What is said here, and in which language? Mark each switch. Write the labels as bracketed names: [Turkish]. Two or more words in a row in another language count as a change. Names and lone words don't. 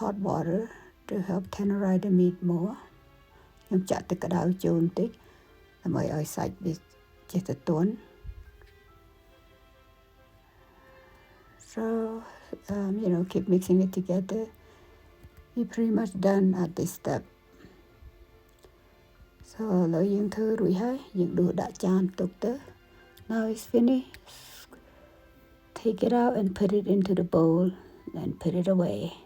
[English] hot water to help tenderize the meat more [Khmer] ខ្ញុំចាក់ទឹកក្តៅចូលបន្តិចដើម្បីឲ្យសាច់វាចេះតែទន់ [English] So keep mixing it together. We're pretty much done at this step. [Khmer] So ឥឡូវយើងធ្វើរួចហើយយើងដួសដាក់ចានទុកទៅ [English] Now it's finished. Take it out and put it into the bowl and put it away.